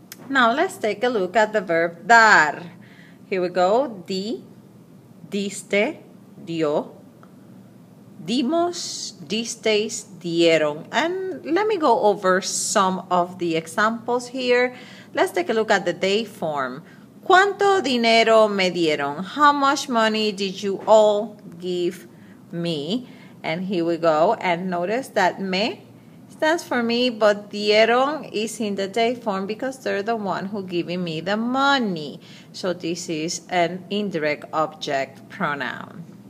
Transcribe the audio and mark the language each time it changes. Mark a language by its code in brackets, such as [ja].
[en] Now let's take a look at the verb dar. Here we go. [es] Di, diste, dio, dimos, disteis, dieron. [en] And let me go over some of the examples here. Let's take a look at the day form. [es] ¿Cuánto dinero me dieron? [en] How much money did you all give me? And here we go. And notice that me stands for me, but dieron is in the day form because they're the one who giving me the money. So this is an indirect object pronoun.